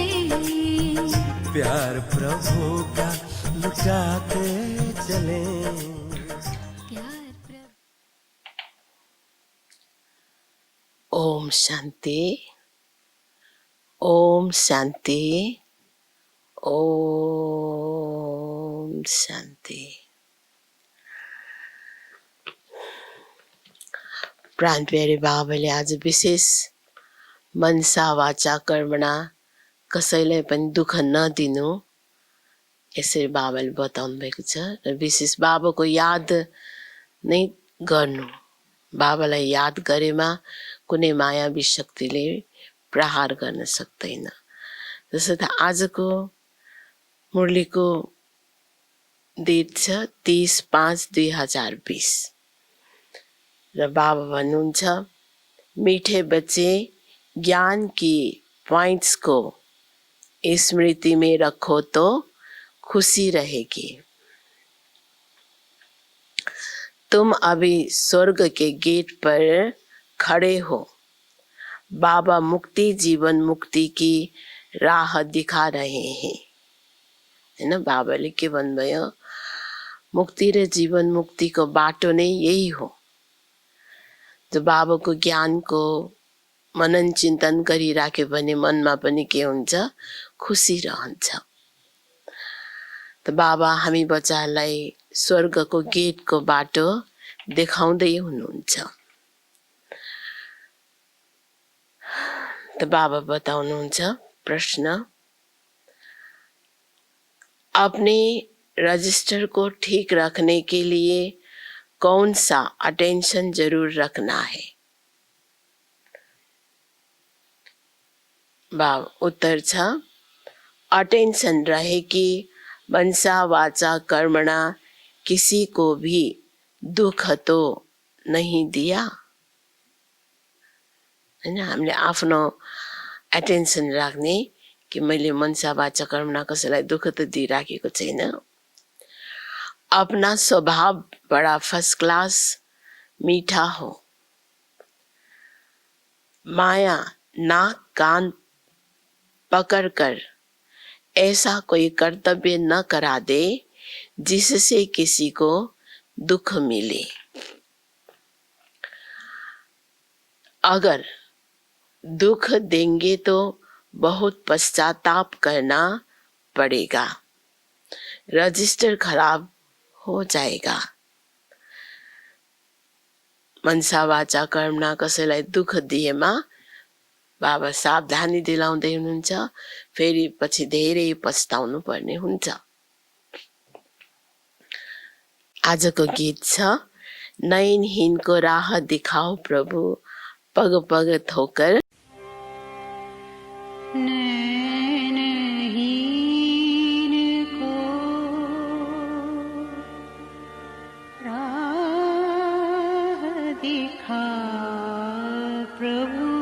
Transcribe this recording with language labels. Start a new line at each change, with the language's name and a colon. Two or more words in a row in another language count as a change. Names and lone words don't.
Hindi: प्यार प्रभु का लुटाते चले। ओम शांति, ओम शांति, ओम शांति।
Nepali: प्राणप्यारे बाबाले आज विशेष मनसा वाचा कर्मणा कसैलाई पनि दुःख नदिनु यसरी बाबाले बताउनु भएको छ र विशेष बाबाको याद नै गर्नु, बाबालाई याद गरेमा कुनै मायावी शक्तिले प्रहार गर्न सक्दैन। जस्तो त आजको मुरलीको डेट छ 30/5/2020 र बाबा भन्नुहुन्छ
Hindi: मीठे बच्चे ज्ञान की पॉइंट्स को स्मृति में रखो तो खुशी रहेगी। तुम अभी स्वर्ग के गेट पर खड़े हो। बाबा मुक्ति जीवन मुक्ति की राह दिखा रहे हैं।
Nepali: हैन, बाबाले के भन्नुभयो मुक्ति र जीवन मुक्तिको बाटो नै यही हो। जो बाबाको ज्ञानको मनन चिन्तन गरिराख्यो भने मनमा पनि के हुन्छ, खुसी रहन्छ। त बाबा हामी बच्चाहरूलाई स्वर्गको गेटको बाटो देखाउँदै हुनुहुन्छ। त बाबा बताउनुहुन्छ प्रश्न,
Hindi: अपने रजिस्टर को ठीक रखने के लिए कौन सा अटेंशन जरूर रखना है?
Nepali: बाब उत्तर छ
Hindi: अटेंशन रहे कि मनसा वाचा कर्मणा किसी को भी दुख तो नहीं दिया।
Nepali: हैन, हामीले आफ्नो अटेंशन राख्ने कि मैले मनसा वाचा कर्मणा कसैलाई दुख त दिइराखेको छैन।
Hindi: अपना स्वभाव बड़ा फर्स्ट क्लास मीठा हो। माया नाक कान पकड़कर ऐसा कोई कर्तव्य न करा दे जिससे किसी को दुख मिले। अगर दुख देंगे तो बहुत पश्चाताप करना पड़ेगा, रजिस्टर खराब हो जाएगा।
Nepali: मनसा वाचा कर्मणा कसैलाई दुख दिएमा बाबा सावधानी दिलाउँदै हुनुहुन्छ, फेरि पछि धेरै पछताउनु पर्ने हुन्छ। आजको गीत छ नयनहीनको राह दिखाओ प्रभु पग पग ठोकर।
Hindi: नयनहीन को राह दिखा प्रभु,